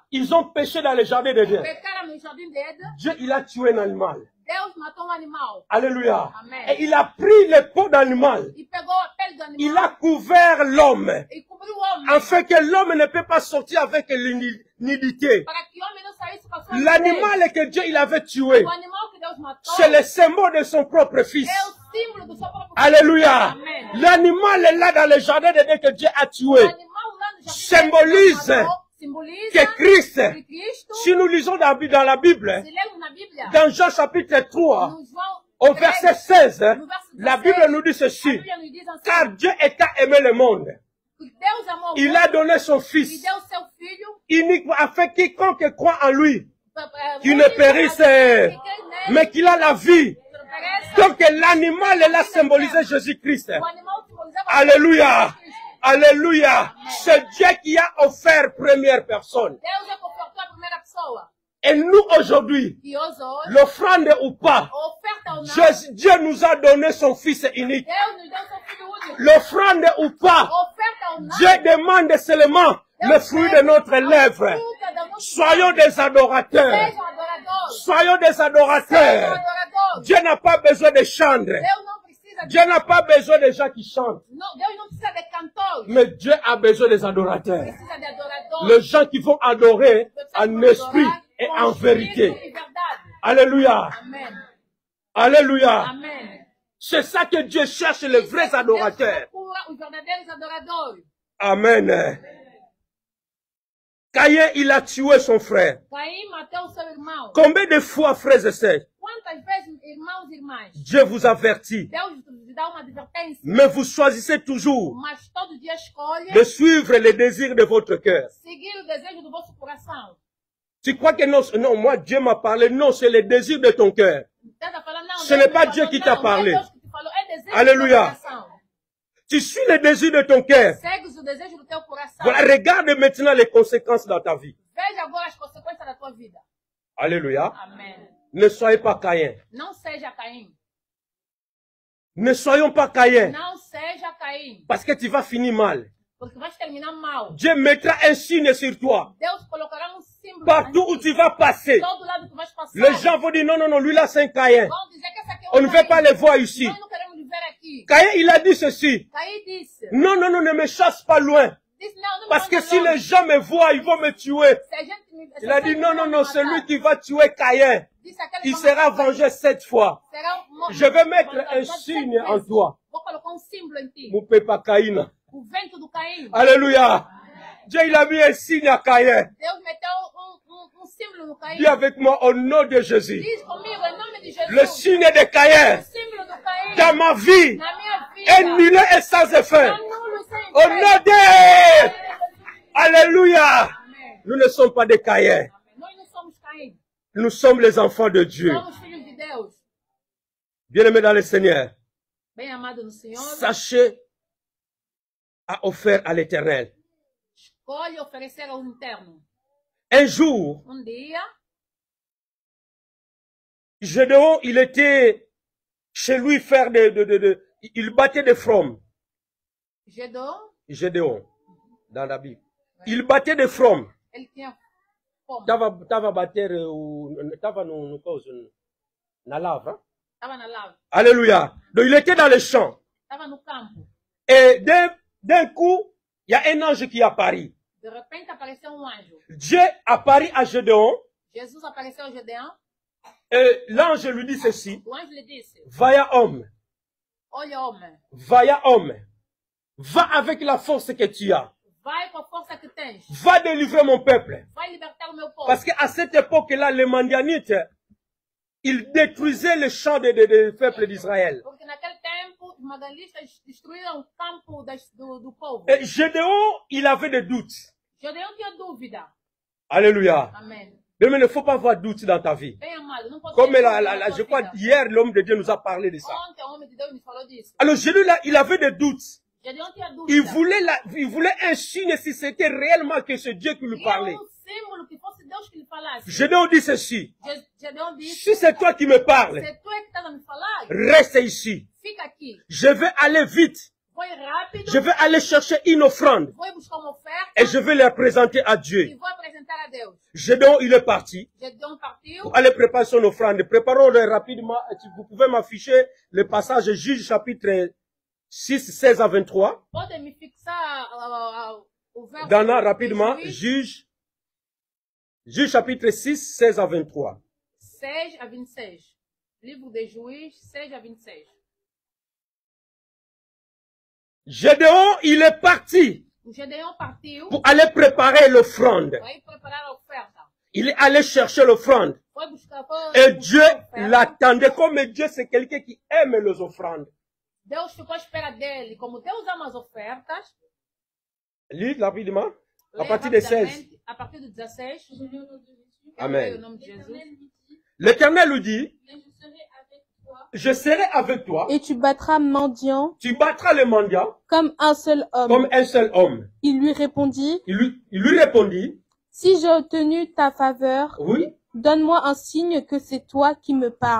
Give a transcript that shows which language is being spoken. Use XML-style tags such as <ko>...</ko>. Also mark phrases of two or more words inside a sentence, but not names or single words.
<fr>ils ont péché dans le jardin d'Éden.</fr> <pt>pecaram no jardim de Éden,</pt> <fr>Dieu, il a tué un animal.</fr> <pt>Deus matou um animal.</pt> <fr>Alléluia.</fr> <pt>Amen.</pt> <fr>Et il a pris les peaux d'animal.</fr> <pt>E pegou a pele do animal.</pt> <fr>Il a couvert l'homme.</fr> <pt>E cobriu o homem.</pt> <fr>Afin que l'homme ne peut pas sortir avec l'unité.</fr> <pt>Para que o homem não saísse com a sua</pt> <fr>L'animal que Dieu il avait tué,</fr> <pt>O animal que Deus matou</pt> <fr>c'est le symbole de son propre fils.</fr> <pt>é o símbolo do seu próprio</pt> <fr>Alléluia.</fr> <pt>Amen.</pt> <fr>L'animal est là dans le jardin d'Éden que Dieu a</fr> <pt>O</pt> <fr>tué.</fr> <pt>animal lá no jardim</pt> <fr>Symbolise</fr> <pt>de Éden, simboliza</pt> <fr>Que Christ,</fr> <pt>que Cristo,</pt> <fr>si nous lisons dans la Bible,</fr> <pt>se lemos na Bíblia,</pt> <fr>dans Jean chapitre 3,</fr> <pt>no João</pt> <fr>au verset 16,</fr> <pt>no verso</pt> <fr>la</fr> <pt>16,</pt> <fr>Bible nous dit</fr> <pt>a</pt> <fr>ceci.</fr> <pt>Bíblia nos diz assim,</pt> <fr>Car Dieu est à aimer le monde.</fr> <pt>que Deus amou o</pt> <fr>Il</fr> <pt>mundo</pt> <fr>a donné son</fr> <pt>e</pt> <fr>Fils</fr> <pt>deu seu filho</pt> <fr>unique afin quiconque croit en lui, qu'il ne</fr> <pt>único,</pt> <fr>périsse,</fr> <pt>para que quem nele</pt> <fr>mais qu'il a la vie.</fr> <pt>pereça.</pt> <fr>Donc l'animal est là symbolisé Jésus-Christ.</fr> <pt>O animal simbolizava</pt> <fr>Alléluia.</fr> <pt>Cristo.</pt> <fr>Alléluia. C'est Dieu qui a offert première personne.</fr> <pt>Deus é que ofertou a primeira pessoa.</pt> <fr>Et nous aujourd'hui,</fr> <pt>E hoje,</pt> <fr>l'offrande ou pas,</fr> <pt>oferta ou não,</pt> <fr>Dieu nous a donné son Fils unique.</fr> <pt>Deus nos deu seu filho único.</pt> <fr>L'offrande ou pas,</fr> <pt>Oferta ou não,</pt> <fr>Dieu demande seulement le fruit de notre lèvre.</fr> <pt>fruta da nossa</pt> <fr>Soyons des adorateurs.</fr> <pt>Sejam adoradores.</pt> <fr>Soyons des</fr> <pt>Sejam</pt> <fr>adorateurs.</fr> <pt>adoradores.</pt> <fr>Dieu n'a pas besoin de chanter.</fr> <pt>Deus não precisa de...</pt> <fr>Dieu n'a pas besoin de gens qui chantent.</fr> <pt>Não, Deus não precisa de cantores.</pt> <fr>Mais Dieu a besoin des adorateurs.</fr> <pt>Precisa de adoradores.</pt> <fr>Les gens qui vont adorer</fr> <pt>Pessoas que</pt> <fr>en</fr> <pt>vão</pt> <fr>esprit</fr> <pt>adorar</pt> <fr>et</fr> <pt>com</pt> <fr>en</fr> <pt>espírito</pt> <fr>vérité.</fr> <pt>e verdade.</pt> <fr>Alléluia.</fr> <pt>Amém.</pt> <fr>Alléluia.</fr> <pt>Amém.</pt> <fr>C'est ça que Dieu cherche, les vrais adorateurs.</fr> <pt>Deus procura os verdadeiros adoradores.</pt> <fr>Amen. Caïn, il a tué son frère.</fr> <pt>Caim matou seu irmão.</pt> <fr>Combien de fois, frères et sœurs,</fr> <pt>Quantas vezes, irmãos e irmãs,</pt> <fr>Dieu vous avertit,</fr> <pt>Deus te dá uma advertência,</pt> <fr>mais vous choisissez toujours</fr> <pt>mas todo dia escolhe</pt> <fr>de suivre les désirs de votre cœur.</fr> <pt>seguir o desejo do vosso coração.</pt> <fr>Tu crois que non, non, moi Dieu m'a parlé, non, c'est les désirs de ton cœur.</fr> <pt>Tenta falar, não,</pt> <fr>Ce</fr> <pt>Deus</pt> <fr>n'est</fr> <pt>me</pt> <fr>pas</fr> <pt>falou,</pt> <fr>Dieu qui</fr> <pt>não,</pt> <fr>t'a</fr> <pt>não</pt> <fr>parlé.</fr> <pt>é Deus que te falou, é desejo</pt> <fr>Alléluia.</fr> <pt>do teu coração.</pt> <fr>Tu suis les désirs de ton cœur.</fr> <pt>Segues o desejo do teu coração.</pt> <fr>Voilà, regarde maintenant les conséquences dans ta vie.</fr> <pt>Veja agora as consequências da tua vida.</pt> <fr>Alléluia.</fr> <pt>Amém.</pt> <fr>Ne soyez pas Caïn.</fr> <pt>Não seja Caim.</pt> <fr>Ne soyons pas Caïn.</fr> <pt>Não seja Caim.</pt> <fr>Parce que tu vas finir mal.</fr> <pt>Porque vais terminar mal.</pt> <fr>Dieu mettra un signe sur toi.</fr> <pt>Deus colocará um símbolo.</pt> <fr>Partout où tu vas passer.</fr> <pt>Todo lado que vais passar.</pt> <fr>Les gens vont dire non, non, non, lui là c'est un Caïn.</fr> <pt>Vão dizer que esse aqui é</pt> <fr>On ne veut pas le voir ici.</fr> <pt>Nós não queremos viver aqui.</pt> <fr>Caïn, il a dit ceci.</fr> <pt>Caim disse.</pt> <fr>Non, non, non, ne me chasse pas loin.</fr> <pt>Disse não, não me</pt> <fr>Parce que</fr> <pt>manda</pt> <fr>si</fr> <pt>longe.</pt> <fr>les gens me voient, ils vont me tuer.</fr> <pt>Se a gente me-</pt> <fr>Il a</fr> <pt>se</pt> <fr>dit</fr> <pt>a</pt> <fr>non,</fr> <pt>gente</pt> <fr>non,</fr> <pt>me</pt> <fr>non,</fr> <pt>matar,</pt> <fr>celui qui va tuer Caïn,</fr> <pt>disse aquele</pt> <fr>il</fr> <pt>que vai</pt> <fr>sera</fr> <pt>matar</pt> <fr>vengé 7 fois.</fr> <pt>será</pt> <fr>Je vais mettre un signe en toi.</fr> <pt>Vou colocar um símbolo em ti.</pt> <fr>Mon papa Caïn.</fr> <pt>O vento do Caim.</pt> <fr>Alléluia. Dieu, il a mis un signe à Caïn.</fr> <pt>Deus meteu um símbolo no Caim.</pt> <fr>Dis avec moi au nom de Jésus.</fr> <pt>Diz comigo, em nome de Jesus.</pt> <fr>Le signe de Caïn</fr> <pt>O símbolo do Caim.</pt> <fr>dans ma vie</fr> <pt>Na minha</pt> <fr>est</fr> <pt>vida.</pt> <fr>nul et sans effet.</fr> <pt>Anulo sem</pt> <fr>Au nom</fr> <pt>efeito.</pt> <fr>de... Alléluia.</fr> <pt>Amém.</pt> <fr>Nous ne sommes pas des Caïns.</fr> <pt>Nós não somos Caim.</pt> <fr>Nous sommes les enfants de Dieu.</fr> <pt>Somos filhos de Deus.</pt> <fr>Bien-aimés dans le Seigneur,</fr> <pt>Bem amado no Senhor.</pt> <fr>sachez à offert à l'Éternel.</fr> <pt>Escolhe oferecer ao interno.</pt> <fr>Un jour,</fr> <pt>Dia,</pt> <fr>Gédéon, il était chez lui faire il battait des fromes. Gédéon, dans la Bible. Il battait des fromes.</fr> <pt>ele tinha fome. Tava bater, tava no coisa, na lava. Estava na lava.</pt> <fr>Alléluia. Donc il était dans les champs.</fr> <pt>Estava no campo.</pt> <fr>Et d'un coup, il y a un ange qui apparaît.</fr> <pt>De repente apareceu um anjo.</pt> <fr>Dieu apparaît à Gédéon.</fr> <pt>Jesus apareceu a Gedeão.</pt> <fr>Et l'ange lui dit ceci.</fr> <pt>O anjo lhe disse:</pt> <fr>Vaillant homme,</fr> <pt>olha, homem,</pt> <fr>vaillant homme, va avec la force que tu as.</fr> <pt>vai com a força que tens.</pt> <fr>Va délivrer mon peuple.</fr> <pt>Vai libertar o meu povo.</pt> <fr>Parce qu'à cette époque-là, les Mandianites, ils détruisaient les champs des peuples d'Israël.</fr> <pt>Porque naquele tempo, os magalistas destruíram o campo do povo.</pt> <fr>Et Gédéon, il avait des doutes.</fr> <pt>Gedeão tinha dúvida.</pt> <fr>Alléluia.</fr> <pt>Amém.</pt> <fr>Mais il ne faut pas avoir de doute dans ta vie.</fr> <pt>Bem amado, não pode</pt> <fr>Comme</fr> <pt>ter dúvida na</pt> <fr>je</fr> <pt>tua</pt> <fr>crois,</fr> <pt>vida.</pt> <fr>hier, l'homme de Dieu nous a parlé de ça.</fr> <pt>Ontem, o homem de Deus me falou disso.</pt> <fr>Alors, Gédéon, là, il avait des doutes.</fr> <pt>Gedeão tinha</pt> <fr>Il</fr> <pt>dúvida.</pt> <fr>voulait un signe si c'était réellement que c'est Dieu qui lui parlait.</fr> <pt>Queria símbolo que fosse Deus que lhe falasse.</pt> <fr>Gédéon dit ceci.</fr> <pt>Gedeão disse:</pt> <fr>Si c'est toi qui me parles,</fr> <pt>se tu é que estás a me falar,</pt> <fr>reste ici.</fr> <pt>fica aqui.</pt> <fr>Je vais aller vite.</fr> <pt>foi rápido.</pt> <fr>Je vais aller chercher une offrande.</fr> <pt>Foi buscar uma oferta.</pt> <fr>Et je vais la présenter à Dieu.</fr> <pt>E vou apresentar a Deus.</pt> <fr>Gédéon, il est parti.</fr> <pt>Gédéon partiu.</pt> <fr>Pour aller préparer son offrande. Préparons-le rapidement. Vous pouvez m'afficher le passage Juge chapitre 6, 16 à 23.</fr> <pt>Pode me fixar o verso.</pt> <fr>Dana, rapidement. Juge chapitre 6, 16 à 23.</fr> <pt>16 a 26. Livre de Juízes, 16 a 26.</pt> <fr>Gédéon, il est parti</fr> <pt>O Gédéon partiu</pt> <fr>pour aller préparer l'offrande.</fr> <pt>para ir preparar a oferta.</pt> <fr>Il est allé chercher l'offrande.</fr> <pt>Foi buscar</pt> <fr>Et Dieu l'attendait. Comme Dieu, c'est quelqu'un qui aime les offrandes.</fr> <pt>Deus ficou à espera dele. Como Deus ama as ofertas,</pt> <fr>Lis rapidement. À</fr> <pt>leia</pt> <fr>partir de 16.</fr> <pt>rapidamente, a partir do 16.</pt> <fr>Amen.</fr> <pt>Em nome de Jesus.</pt> <fr>L'Éternel lui dit, je serai avec toi. Et tu battras mendiant Tu battras les mendiants comme un seul homme. comme un seul homme. Il lui répondit, Il lui répondit, si j'ai obtenu ta faveur, oui. donne-moi un signe que c'est toi qui me parles.</fr>